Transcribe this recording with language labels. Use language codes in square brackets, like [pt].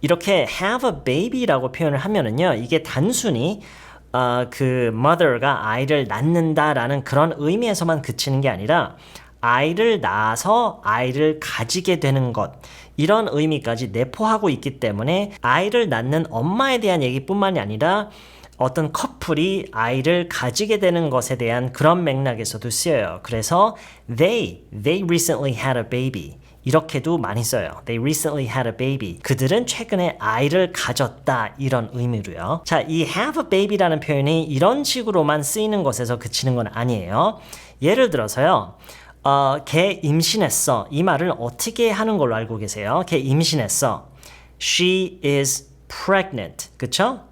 [ko] 이렇게 have a baby라고 표현을 하면은요. 이게 단순히 그 mother가 아이를 낳는다라는 그런 의미에서만 그치는 게 아니라 아이를 낳아서 아이를 가지게 되는 것 이런 의미까지 내포하고 있기 때문에 아이를 낳는 엄마에 대한 얘기뿐만이 아니라 어떤 커플이 아이를 가지게 되는 것에 대한 그런 맥락에서도 쓰여요. 그래서 [en] they recently had a baby [ko] 이렇게도 많이 써요. [en] They recently had a baby. [ko] 그들은 최근에 아이를 가졌다 이런 의미로요. 자, 이 have a baby라는 표현이 이런 식으로만 쓰이는 것에서 그치는 건 아니에요. 예를 들어서요. 걔 임신했어. 이 말을 어떻게 하는 걸로 알고 계세요? 걔 임신했어. [en] She is pregnant. [ko] 그쵸?